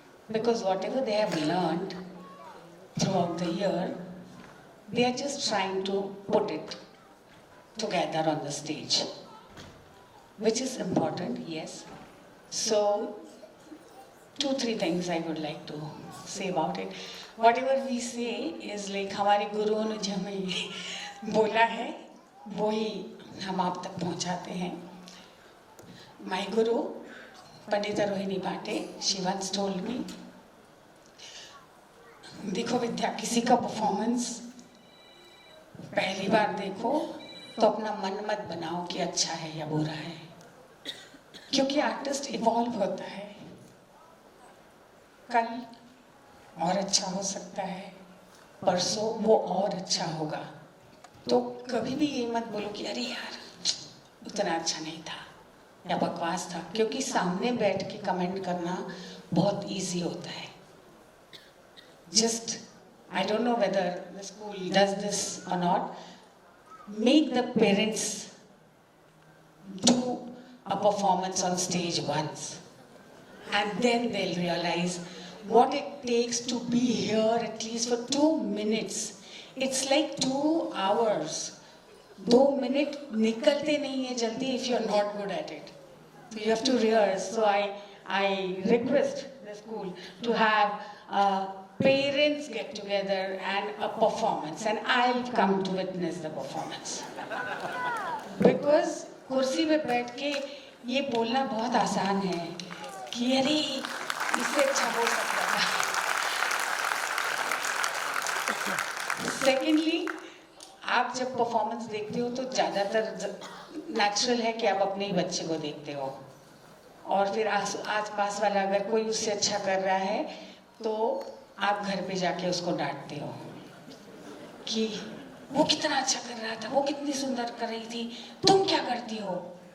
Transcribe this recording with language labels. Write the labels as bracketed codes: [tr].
[en] Because whatever they have learned throughout the year, they are just trying to put it together on the stage, which is important, yes. So, 2-3 things I would like to say about it. Whatever we say is like [hi] हमारे गुरुओं ने जो हमें बोला है, वही हम आप तक पहुंचाते हैं. [en] My guru, Pandita Rohini Bhate, she once told me, [hi] देखो विद्या, किसी का परफॉर्मेंस पहली बार देखो तो अपना मन मत बनाओ कि अच्छा है या बुरा है, क्योंकि आर्टिस्ट इवॉल्व होता है. कल और अच्छा हो सकता है, परसों वो और अच्छा होगा. तो कभी भी ये मत बोलो कि अरे यार उतना अच्छा नहीं था या बकवास था, क्योंकि सामने बैठ के कमेंट करना बहुत इजी होता है. [en] Just, I don't know whether the school does this or not, make the parents do a performance on stage once, and then they'll realize what it takes to be here at least for 2 minutes. It's like 2 hours. 2 minutes [hi] निकलते नहीं है जल्दी [en] if you're not good at it. So you have to rehearse. So I request the school to have parents get together and a performance, and I'll come to witness the performance. [hi] Because कुर्सी पे बैठ के ये बोलना बहुत आसान है कि अरे इससे अच्छा हो सकता था. Secondly, आप जब परफॉर्मेंस देखते हो तो ज़्यादातर नेचुरल है कि आप अपने ही बच्चे को देखते हो, और फिर आस पास वाला अगर कोई उससे अच्छा कर रहा है तो आप घर पे जाके उसको डांटते हो कि वो कितना अच्छा कर रहा था, वो कितनी सुंदर कर रही थी, तुम क्या करती हो.